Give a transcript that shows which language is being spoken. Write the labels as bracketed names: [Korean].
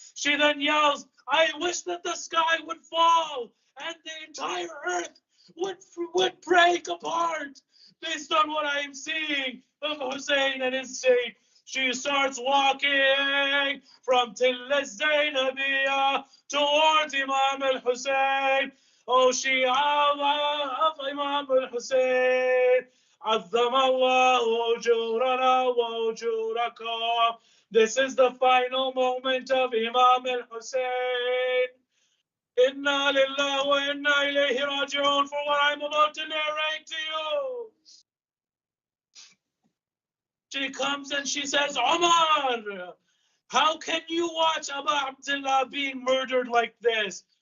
[English] She then yells, I wish that the sky would fall and the entire earth would break apart based on what I am seeing of Hussein and his state. She starts walking from Till al-Zainabiyah towards Imam al-Hussain. Oh, Shia of Imam al-Hussain. [Arabic] عظم الله أجورنا وأجوركم. [English] This is the final moment of Imam al-Hussain. [Arabic] Inna lillahi wa inna ilayhi raji'un, [English] for what I'm about to narrate to you. She comes and she says, Omar, how can you watch Abu Abdullah being murdered like this?